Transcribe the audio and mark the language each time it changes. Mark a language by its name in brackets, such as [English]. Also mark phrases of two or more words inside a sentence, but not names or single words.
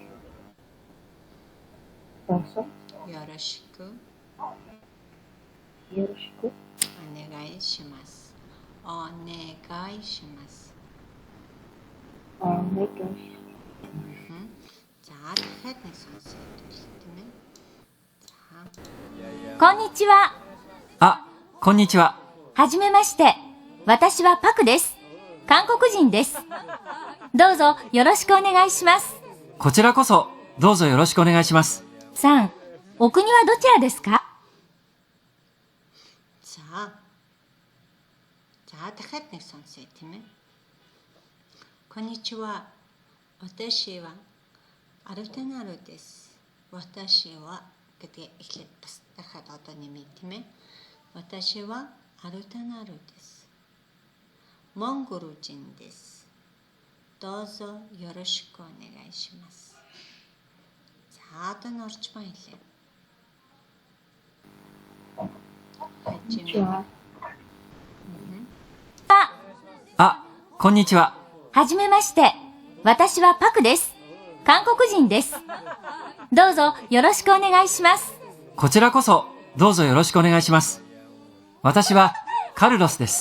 [Japanese] Ёрошку. Онегайшимас. [Mongolian] За дахиад нэг сонсоод тийм ээ. За. [Japanese] こんにちは。あ、こんにちは。はじめまして。私はパクです。韓国人です。どうぞよろしくお願いします。こちらこそどうぞよろしくお願いします。さん、お国はどちらですか？ [Mongolian] За дахиад нэг сонсъё тийм ээ. [Japanese] Коничива. 私はアルタナルです. 私は [Mongolian] гэдэг эхлээд бас дахиад одоо нэмээ тийм ээ. [Japanese] 私はアルタナルです. モンゴル人です. どうぞよろしくお願いします. [Mongolian] За одоо норчмаа хэлээ. Хажимемаште. [Japanese] あ、こんにちは。はじめまして。私はパクです。韓国人です。どうぞよろしくお願いします。こちらこそどうぞよろしくお願いします。私はカルロスです。